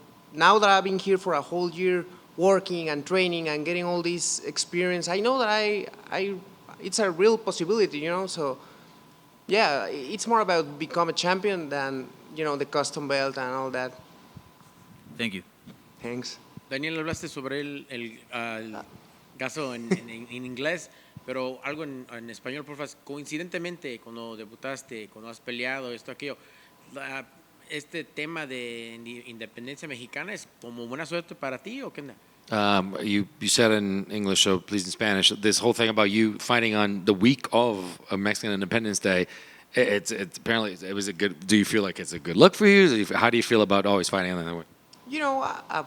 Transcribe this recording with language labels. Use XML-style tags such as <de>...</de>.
<en>But now that I've been here for a whole year working and training and getting all this experience, I know that it's a real possibility, So yeah, it's more about become a champion than, the custom belt and all that. Thank you. Thanks.</en> <es>Daniel, hablaste sobre el caso en inglés, pero algo en español, por favor. Coincidentemente, cuando debutaste, cuando has peleado, esto, aquello, este tema de independencia mexicana es como buena suerte para ti, ¿o qué onda?</es> <en>You said in English, so please in Spanish. This whole thing about you fighting on the week of a Mexican Independence Day, it's apparently it was a good. Do you feel like it's a good look for you? How do you feel about always fighting on that way?</en>